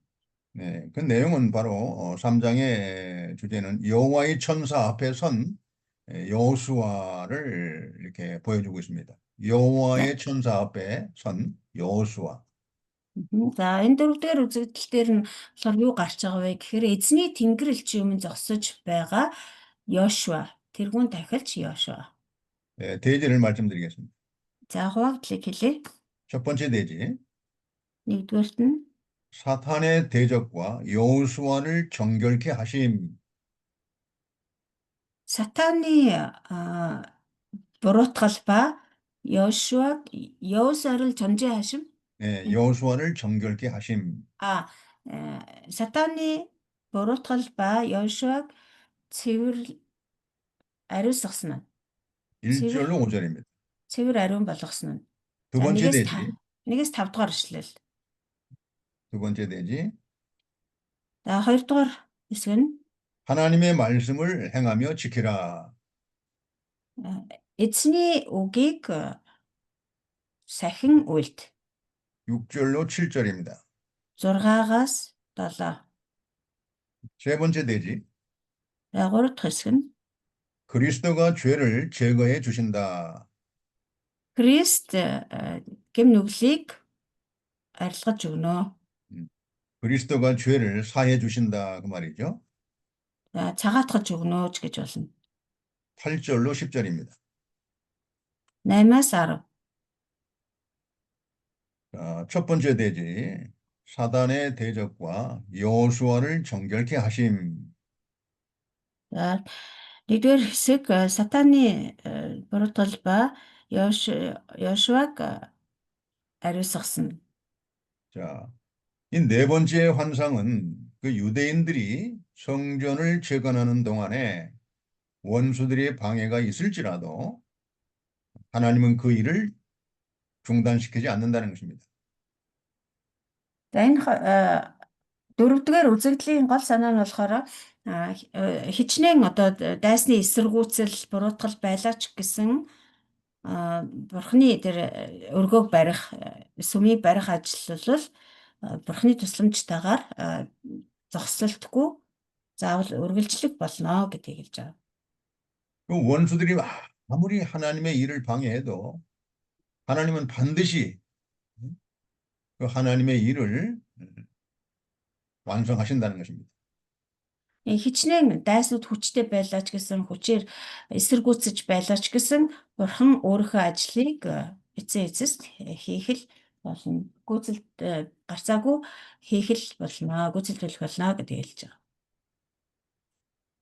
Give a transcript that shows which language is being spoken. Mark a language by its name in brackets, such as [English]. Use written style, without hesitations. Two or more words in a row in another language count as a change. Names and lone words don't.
[Korean] 네, 그 내용은 바로 3장의 주제는 여호와의 천사 앞에 선 여호수아를 이렇게 보여주고 있습니다. 여호와의 천사 앞에 선 여호수아. [Mongolian] За энэ 4 дахь үзэгдэл дээр нь болохоор юу гарч байгаа вэ гэхээр эзний тэнгэрэлч өмнө зогсож байгаа Йошуа, тэргүүн тахилч Йошуа. [Korean] 네, 대지를 말씀드리겠습니다. [Mongolian] За хуваагдлыг хэлье. [Korean] 첫 번째 대지. [Mongolian] Нэгдүгээрт нь [Korean] 사탄의 대적과 여호수아를 정결케 하심. [Mongolian] Сатаны буруутгал ба [Korean] Йошуа를 전제하심. 네, 여호수아를 정결케 하심. [Mongolian] Сатаны буруутгал ба Йошуаг цэвэр ариусгасан нь. [Korean] 1절로 5절입니다. [Mongolian] цэвэр ариун болгосон нь. [Korean] 두 번째 대지. [Mongolian] 1-5 дугаар ишлэл. [Korean] 두 번째 대지. [Mongolian] За 2 дугаар хэсэг нь [Korean] 하나님의 말씀을 행하며 지키라. [Mongolian] эзний үгийг сахин үйлд. [Korean] 6절로 7절입니다. [Mongolian] 6-аас 7. [Korean] 세 번째 대지. [Mongolian] За 3 дахь хэсэг нь [Korean] 그리스도가 죄를 제거해 주신다. [Mongolian] Христ гэм нүглийг арилгаж өгнө. [Korean] 그리스도가 죄를 사해 주신다 그 말이죠. [Mongolian] За цагаатгаж өгнө ч гэж болно. [Korean] 8절로 10절입니다. [Mongolian] 8-аас 10. [Korean] 첫 번째 대지. 사단의 대적과 여호수아를 정결케 하심. [Mongolian] За нэгдүгээр хэсэг сатаны буруутгал ба Йошуаг ариусгасан. [Korean] 자, 이 네 번째 환상은 그 유대인들이 성전을 재건하는 동안에 원수들의 방해가 있을지라도 하나님은 그 일을 중단시키지 않는다는 것입니다. [Mongolian] За энэ дөрөвдүгээр үзэгдлийн гол санаа нь болохоор хичнээн одоо дайсны эсэргүүцэл буруутгал байлаа ч гэсэн бурхны тэр өргөөг барих сүмийг барих ажил бол бурхны тусламжтайгаар зогсолтгүй заавал үргэлжлэх болно гэдгийг хэлж байгаа. [Korean] 그 원수들이 아무리 하나님의 일을 방해해도 하나님은 반드시 그 하나님의 일을 완성하신다는 것입니다. [Mongolian] Хичнээн дайснууд хүчтэй байлаа ч гэсэн хүчээр эсэргүүцэж байлаа ч гэсэн бурхан өөрийнхөө ажлыг эцээ эцэст хийх л болно. Гүйцэлд гарцаагүй хийх л болно. Гүйцэлдүүлэх болно гэдгийг хэлж байгаа.